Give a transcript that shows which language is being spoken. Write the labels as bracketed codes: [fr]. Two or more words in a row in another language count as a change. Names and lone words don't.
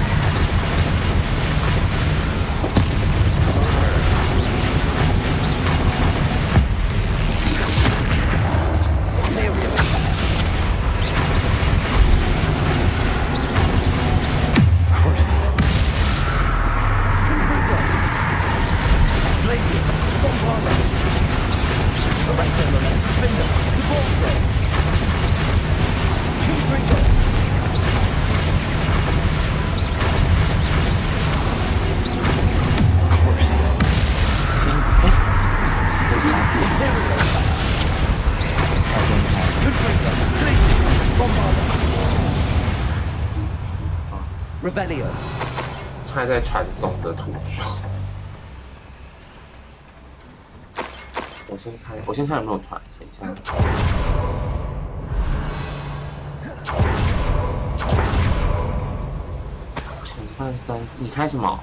[en] Aerial. Crucible. Confringo. Glacius. Bombarder. Arresto Memento. Finder. The ball zone. Confringo. Crucible. Imperial. Confringo. Glacius. Bombarder. Revelio. [zh] 还在传送的途中。我先看有没有团，等一下。前半3，你开什么？